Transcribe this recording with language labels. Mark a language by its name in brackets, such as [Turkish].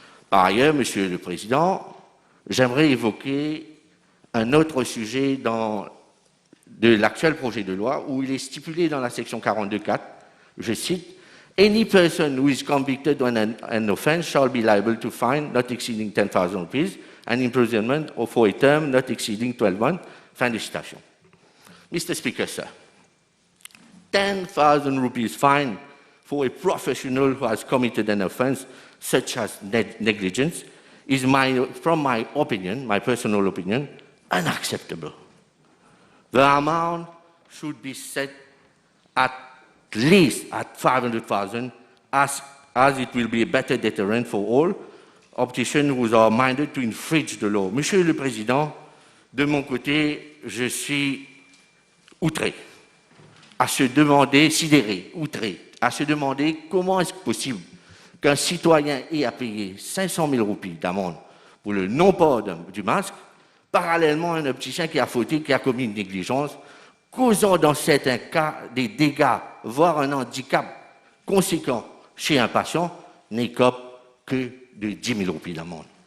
[French] Par ailleurs, Monsieur le Président, j'aimerais évoquer un autre sujet de l'actuel projet de loi où il est stipulé dans la section 42.4, je cite, « [English] Any person who is convicted on an offence shall be liable to fine not exceeding 10,000 rupees and imprisonment for a term not exceeding 12 months. [French] » Fin de citation. [English] Mr. Speaker, sir, 10,000 rupees fine for a professional who has committed an offence such as negligence is, from my opinion, my personal opinion, unacceptable. The amount should be set at least at 500,000 as it will be a better deterrent for all opticians who are minded to infringe the law. [French] Monsieur le Président, de mon côté, je suis outré, à se demander, sidéré, outré, à se demander comment est-ce possible qu'un citoyen ait à payer 500 000 roupies d'amende pour le non-port du masque, parallèlement à un opticien qui a fauté, qui a commis une négligence, causant dans certains cas des dégâts, voire un handicap conséquent chez un patient, n'écope que de 10 000 roupies d'amende.